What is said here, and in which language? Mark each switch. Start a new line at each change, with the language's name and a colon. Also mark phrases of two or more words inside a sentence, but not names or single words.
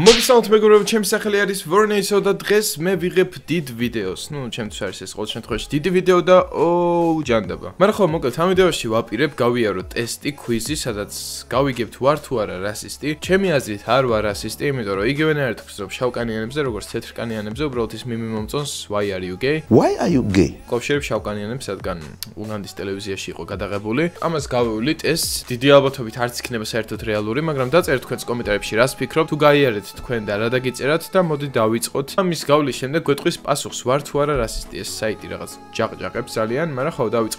Georgian: მოგესალმებით მეგობრებო, ჩემი სახელი არის Vorneiso და დღეს მე ვიღებ დიდ ვიდეოს. ჩემთვის არის ეს ყოველ შემთხვევაში დიდი ვიდეო და ჯანდაბა. მაგრამ ხო, მოკლედ ამ ვიდეოში ვაპირებ გავიარო ტესტი, კვიზი, სადაც გავიგებთ ვარ თუ არა რასისტი. ჩემი აზრით არ ვარ რასისტი, იმიტომ რომ იგივენაირად ვხსნობ შავკანიანებზე, როგორც თეთრკანიანებზე, უბრალოდ ის მიმი მომწონს
English: why are you gay? Why are you gay?
Georgian: კავშირებ შავკანიანებს, რადგან უგანდის ტელევიზიაში იყო გადაღებული. ამას გავივლით, ეს დიდი ალბათობით არც იქნება საერთოდ რეალური, მაგრამ დაწერთ თქვენს კომენტარებში რას ფიქრობთ, თუ გაიარეთ თქვენ და რა დაგიწერათ და მოდი დავიწყოთ. ამის გავლის შემდეგ გვეტყვის პასუხს ვარ თუ არა რასისტი. ეს საიტი რაღაც ჯაყჯაყებს ძალიან, მაგრამ ხო დავიწყოთ.